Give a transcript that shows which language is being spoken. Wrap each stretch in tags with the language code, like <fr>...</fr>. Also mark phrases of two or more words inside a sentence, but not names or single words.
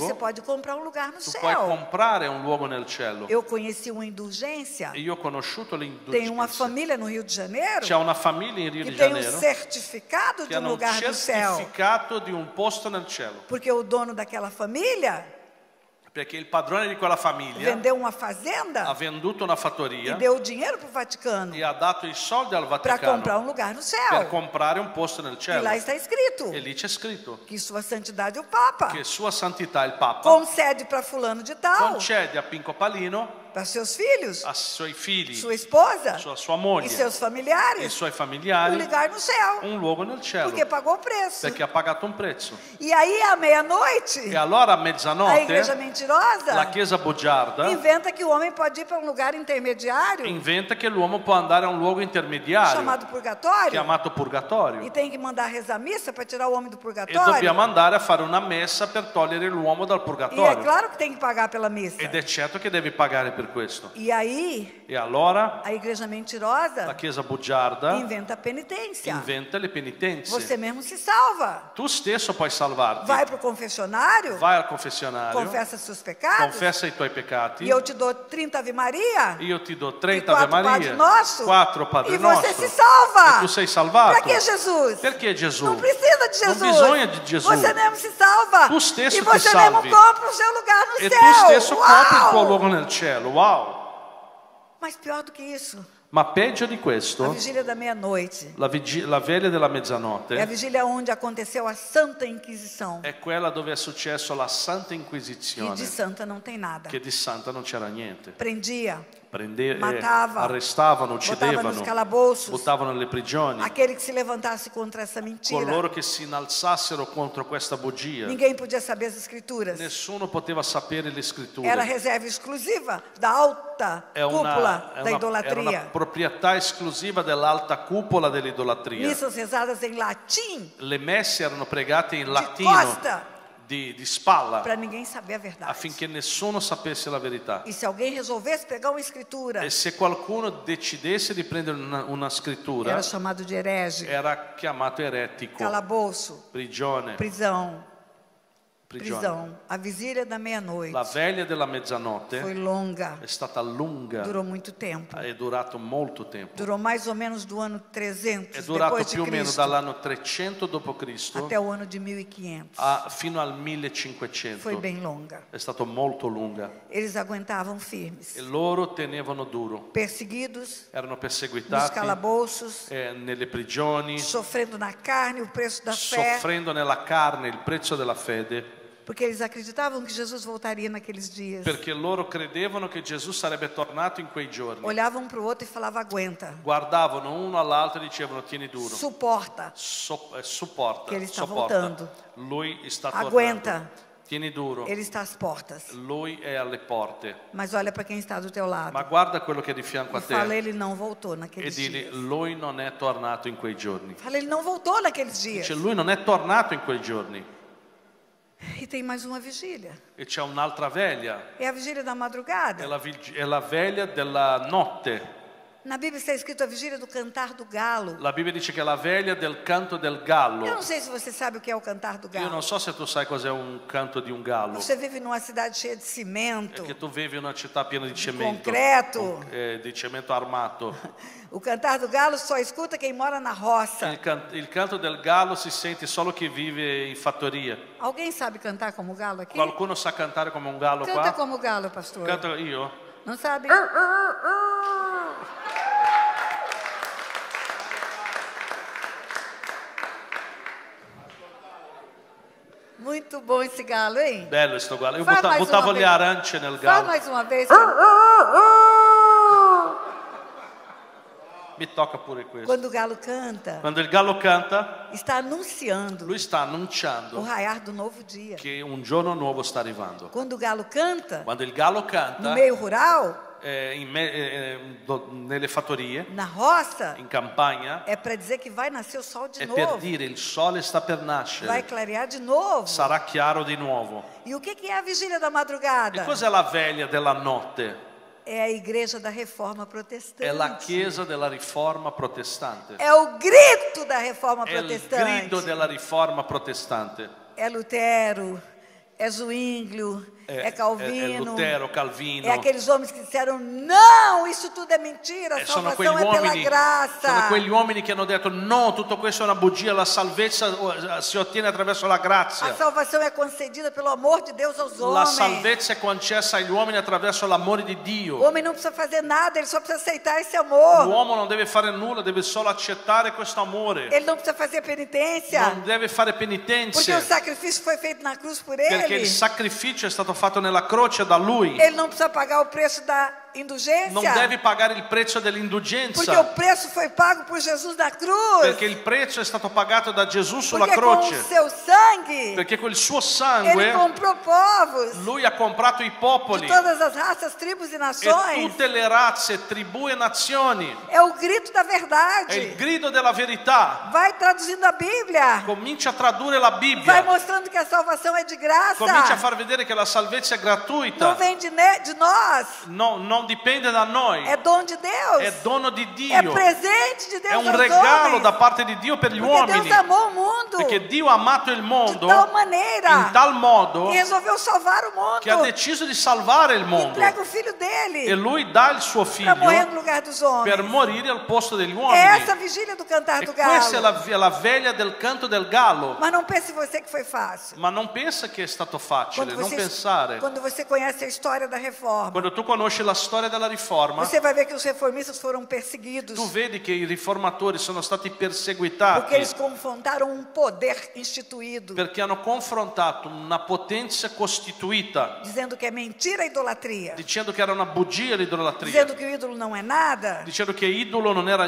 <pt>você pode comprar um lugar no</pt> <it>tu puoi</it> <pt>céu.</pt> <it>comprare un luogo nel cielo.</it> <pt>Eu conheci uma indulgência.</pt> <it>E io ho conosciuto</it> <pt>Tem uma</pt> <it>l'indulgenza.</it> <pt>família no Rio de Janeiro</pt> <it>C'è una famiglia in Rio</it> <pt>que</pt> <it>di</it> <pt>tem um</pt> <it>Janeiro</it> <pt>certificado</pt> <it>che</it> <pt>de um</pt> <it>hanno un</it> <pt>lugar no céu.</pt> <it>certificato di un posto nel cielo.</it> <pt>Porque o dono daquela família</pt> <it>Perché il padrone di quella famiglia</it> <pt>vendeu uma</pt> <it>ha</it> <pt>fazenda</pt> <it>venduto una</it> <pt>e</pt> <it>fattoria</it> <pt>deu dinheiro para o Vaticano</pt> <it>e ha dato i soldi al</it> <pt>para</pt> <it>Vaticano</it> <pt>comprar um lugar no</pt> <it>per</it> <pt>céu.</pt> <it>comprare un posto nel</it> <pt>E</pt> <it>cielo.</it> <pt>lá está escrito</pt> <it>E lì c'è scritto</it> <pt>que Sua Santidade o Papa</pt> <it>che Sua Santità il Papa</it> <pt>concede para fulano de tal,</pt> <it>concede a Pinco Palino,</it> <pt>para seus filhos,</pt> <it>a suoi figli,</it> <pt>sua esposa</pt> <it>sua</it> <pt>e</pt> <it>moglie</it> <pt>seus</pt> <it>e</it> <pt>familiares</pt> <it>i suoi</it> <pt>um</pt> <it>familiari</it> <pt>lugar no céu,</pt> <it>un luogo nel cielo</it> <pt>porque pagou o preço.</pt> <it>perché ha pagato un prezzo.</it> <pt>E aí, à meia-noite,</pt> <it>E allora a</it> <pt>a</pt> <it>mezzanotte</it> <pt>igreja mentirosa</pt> <it>la chiesa bugiarda</it> <pt>inventa que o homem pode ir para um lugar intermediário</pt> <it>inventa che l'uomo può andare a un luogo intermediario</it> <pt>chamado purgatório</pt> <it>chiamato</it> <pt>e</pt> <it>purgatorio</it> <pt>tem que mandar rezar missa para tirar o homem do</pt> <it>e</it> <pt>purgatório.</pt> <it>dobbiamo andare a fare una messa per togliere l'uomo dal</it> <pt>E é</pt> <it>purgatorio.</it> <pt>claro que tem que pagar pela missa.</pt> <it>Ed è certo che devi pagare per questo.</it> <pt>E aí,</pt> <it>E allora</it> <pt>a igreja</pt> <it>la</it> <pt>mentirosa</pt> <it>chiesa bugiarda</it> <pt>inventa a penitência.</pt> <it>inventa le penitenze.</it> <pt>Você mesmo se salva.</pt> <it>Tu stesso puoi salvarti.</it> <pt>Vai para o confessionário,</pt> <it>Vai al confessionario,</it> <pt>confessa seus pecados,</pt> <it>confessa i tuoi peccati.</it> <pt>e eu te dou 30 Ave Maria,</pt> <it>Io ti do</it> <pt>e</pt> <it>30 Ave</it> <pt>4 Padre</pt> <it>Maria,</it> <pt>Nosso,</pt> <it>4 Padre</it> <pt>e você</pt> <it>Nostro.</it> <pt>se salva.</pt> <it>E tu sei salvato.</it> <pt>Para que Jesus?</pt> <it>Perché Gesù?</it> <pt>Não precisa de Jesus.</pt> <it>Non bisogna di Gesù.</it> <pt>Você mesmo se salva.</pt> <it>Tu stesso</it> <pt>e</pt> <it>ti</it> <pt>você</pt> <it>salvi.</it> <pt>mesmo compra o seu lugar no</pt> <it>E</it> <pt>céu.</pt> <it>tu stesso compri il tuo</it> <pt>Uau!</pt> <it>luogo nel cielo. Wow!</it> <pt>Mas pior do que isso,</pt> <it>Ma peggio di</it> <pt>a</pt> <it>questo,</it> <pt>vigília da meia-noite</pt> <it>la veglia della</it> <pt>é a</pt> <it>mezzanotte</it> <pt>vigília onde aconteceu a Santa Inquisição.</pt> <it>è quella dove è successo la Santa</it> <pt>E</pt> <it>Inquisizione,</it> <pt>de santa não tem nada.</pt> <it>che di santa non c'era niente.</it> <pt>Prendia,</pt> <it>Matava, arrestavano,</it> <pt>botava nos</pt> <it>uccidevano,</it> <pt>calabouços</pt> <it>buttavano nelle prigioni.</it> <pt>aquele que se levantasse contra essa mentira.</pt> <it>Coloro che si innalzassero contro questa bugia.</it> <pt>Ninguém podia saber as escrituras.</pt> <it>Nessuno poteva sapere le scritture.</it> <pt>Era reserva exclusiva da alta cúpula da</pt> <it>era</it> <pt>idolatria.</pt> <it>una proprietà esclusiva dell'alta cupola dell'idolatria.</it> <pt>Missas rezadas em latim,</pt> <it>Le messe erano pregate in</it> <pt>de</pt> <it>latino,</it> <pt>costa,</pt> <it>di spalla,</it> <pt>para ninguém saber a verdade.</pt> <it>affinché nessuno sapesse la verità.</it> <pt>E se alguém resolvesse pegar uma escritura,</pt> <it>E se qualcuno decidesse di prendere una scrittura,</it> <pt>era chamado de herege,</pt> <it>era chiamato eretico,</it> <pt>calabouço,</pt> <it>prigione.</it> <pt>prisão. A vigília da</pt> <it>La</it> <pt>meia-noite</pt> <it>veglia della mezzanotte</it> <pt>foi longa,</pt> <it>è stata lunga,</it> <pt>durou muito tempo.</pt> <it>è durato molto tempo.</it> <pt>Durou mais ou menos do ano 300</pt> <it>È durato</it> <pt>depois de</pt> <it>più o meno</it> <pt>Cristo</pt> <it>dall'anno 300 d.C.</it> <pt>até o ano de 1500.</pt> <it>fino al 1500.</it> <pt>Foi bem longa.</pt> <it>È stato molto lunga.</it> <pt>Eles aguentavam firmes,</pt> <it>E loro tenevano duro.</it> <pt>perseguidos,</pt> <it>Erano</it> <pt>nos</pt> <it>perseguitati</it> <pt>calabouços,</pt> <it>nelle prigioni,</it> <pt>sofrendo na carne o preço da fé,</pt> <it>soffrendo nella carne il prezzo della fede,</it> <pt>Porque eles acreditavam que Jesus voltaria naqueles dias.</pt> <it>Perché loro credevano che Gesù sarebbe tornato in quei giorni.</it> <pt>Olhavam um para o outro e falavam, aguenta.</pt> <it>Guardavano uno all'altro e dicevano, tieni duro.</it> <pt>Suporta.</pt> <it>Supporta.</it> <pt>Que ele está</pt> <it>sopporta.</it> <pt>voltando.</pt> <it>Lui sta tornando.</it> <pt>Aguenta.</pt> <it>Tieni duro.</it> <pt>Ele está às portas.</pt> <it>Lui è alle porte.</it> <pt>Mas olha para quem está do teu lado.</pt> <it>Ma guarda quello che è di fianco a</it> <pt>E fala,</pt> <it>te</it> <pt>ele não voltou</pt> <it>e</it> <pt>naqueles</pt> <it>digli,</it> <pt>dias.</pt> <it>lui non è tornato in quei giorni.</it> <pt>Fala, ele não voltou naqueles dias.</pt> <it>Dice, lui non è tornato in quei giorni.</it> <pt>E tem mais uma vigília.</pt> <it>E c'è un'altra veglia.</it> <pt>É a vigília da madrugada.</pt> <it>È la veglia della notte.</it> <pt>Na Bíblia está escrito a vigília do cantar do galo.</pt> <it>La Bibbia dice che è la veglia del canto del gallo.</it> <pt>Eu não sei se você sabe o que é o cantar do</pt> <it>Io</it> <pt>galo.</pt> <it>non so se tu sai cos'è un canto di un gallo.</it> <pt>Você vive numa cidade cheia de cimento,</pt> <it>Che tu vivi in una città piena di cemento.</it> <pt>concreto.</pt> <it>Di cemento armato.</it> <pt>O cantar do galo só escuta quem mora na roça.</pt> <it>Il canto del gallo si sente solo chi vive in fattoria.</it> <pt>Alguém sabe cantar como o galo aqui?</pt> <it>Qualcuno sa cantare come un gallo</it> <pt>Canta</pt> <it>qua?</it> <pt>como o galo, pastor.</pt> <it>Canto io?</it> <pt>Não sabe? Muito bom esse galo, hein?</pt> <it>Bello sto gallo. Io</it> <pt>Fai mais</pt> <it>buttavo</it> <pt>uma</pt> <it>le</it> <pt>vez.</pt> <it>arance nel</it> <pt>Fala</pt> <it>gallo.</it> <pt>mais uma vez.</pt> <it>Mi tocca pure questo.</it> <pt>Quando o galo canta,</pt> <it>Quando il gallo canta,</it> <pt>está anunciando</pt> <it>lui sta</it> <pt>o</pt> <it>annunciando</it> <pt>raiar do novo dia.</pt> <it>che un giorno nuovo sta arrivando.</it> <pt>Quando o galo canta,</pt> <it>Quando il gallo</it> <pt>no</pt> <it>canta,</it> <pt>meio rural,</pt> <it>nelle fattorie,</it> <pt>na roça,</pt> <it>in campagna,</it> <pt>é para dizer que vai nascer o sol de</pt> <it>è per</it> <pt>novo.</pt> <it>dire il sole sta per</it> <pt>Vai</pt> <it>nascere,</it> <pt>clarear de novo.</pt> <it>sarà chiaro di nuovo.</it> <pt>E o que é a vigília da</pt> <it>E</it> <pt>madrugada?</pt> <it>cos'è la veglia della notte?</it> <pt>É a igreja da reforma protestante.</pt> <it>È la chiesa della riforma protestante.</it> <pt>É o grito da reforma</pt> <it>È il</it> <pt>protestante.</pt> <it>grido della riforma protestante.</it> <pt>É Lutero, é Zwinglio, é Calvino.</pt> <it>È Lutero, Calvino.</it> <pt>É aqueles homens que disseram, não, isso tudo é mentira, a</pt> <it>Sono</it> <pt>salvação</pt> <it>quegli</it> <pt>é pela</pt> <it>uomini,</it> <pt>graça.</pt> <it>sono quegli uomini che hanno detto no, tutto questo è una bugia, la salvezza si ottiene attraverso la</it> <pt>A</pt> <it>grazia.</it> <pt>salvação é concedida pelo amor de Deus aos</pt> <it>La</it> <pt>homens.</pt> <it>salvezza è concessa agli uomini attraverso l'amore di</it> <pt>O</pt> <it>Dio.</it> <pt>homem não precisa fazer nada, ele só precisa aceitar esse amor.</pt> <it>L'uomo non deve fare nulla, deve solo accettare questo amore.</it> <pt>Ele não precisa fazer penitência,</pt> <it>Non deve fare</it> <pt>porque o</pt> <it>penitenze,</it> <pt>sacrifício foi feito na cruz por</pt> <it>perché</it> <pt>ele.</pt> <it>il sacrificio è stato fatto nella croce da Lui.</it> <pt>Ele não precisa pagar o preço da indulgência,</pt> <it>Non devi pagare il prezzo</it> <pt>porque o</pt> <it>dell'indulgenza,</it> <pt>preço foi pago por Jesus na cruz.</pt> <it>perché il prezzo è stato pagato da Gesù sulla</it> <pt>Porque com o</pt> <it>croce.</it> <pt>seu sangue,</pt> <it>Perché col suo</it> <pt>ele</pt> <it>sangue</it> <pt>comprou povos</pt> <it>Lui ha comprato i</it> <pt>de</pt> <it>popoli</it> <pt>todas as raças, tribos e</pt> <it>e</it> <pt>nações.</pt> <it>tutte le razze, tribù e nazioni.</it> <pt>É o grito da</pt> <it>È il</it> <pt>verdade.</pt> <it>grido della verità.</it> <pt>Vai traduzindo a Bíblia.</pt> <it>Comincia a tradurre la</it> <pt>Vai</pt> <it>Bibbia.</it> <pt>mostrando que a salvação é de graça.</pt> <it>Comincia a far vedere che la salvezza è</it> <pt>Não</pt> <it>gratuita.</it> <pt>vem de nós.</pt> <it>No, non dipende da noi.</it> <pt>É dom de Deus.</pt> <it>È dono di</it> <pt>É</pt> <it>Dio.</it> <pt>presente de Deus</pt> <it>È un</it> <pt>aos</pt> <it>regalo</it> <pt>homens.</pt> <it>da parte di Dio per gli</it> <pt>Porque</pt> <it>uomini.</it> <pt>Deus amou o mundo</pt> <it>Perché Dio ha amato il</it> <pt>de</pt> <it>mondo</it> <pt>tal maneira</pt> <it>in tal modo</it> <pt>que resolveu salvar o mundo.</pt> <it>che ha deciso di salvare il mondo.</it> <pt>Entrega o filho</pt> <it>E</it> <pt>dele</pt> <it>Lui dà il suo</it> <pt>para morrer no</pt> <it>figlio</it> <pt>lugar dos homens.</pt> <it>per morire al posto degli</it> <pt>É</pt> <it>uomini.</it> <pt>essa a vigília do cantar</pt> <it>E</it> <pt>do</pt> <it>questa è</it> <pt>galo.</pt> <it>la veglia del canto del gallo.</it> <pt>Mas não pense você que foi fácil.</pt> <it>Ma non pensa che è stato facile, non pensare.</it> <pt>Quando você conhece a história da reforma,</pt> <it>Quando tu conosci la storia della riforma,</it> <pt>você vai ver que os reformistas foram perseguidos</pt> <it>tu vedi che i riformatori sono stati</it> <pt>porque</pt> <it>perseguitati</it> <pt>eles confrontaram um poder instituído,</pt> <it>perché hanno confrontato una potenza costituita,</it> <pt>dizendo que é mentira a idolatria,</pt> <it>dicendo che era una bugia l'idolatria,</it> <pt>dizendo que o ídolo não é nada,</pt> <it>dicendo che idolo non era</it>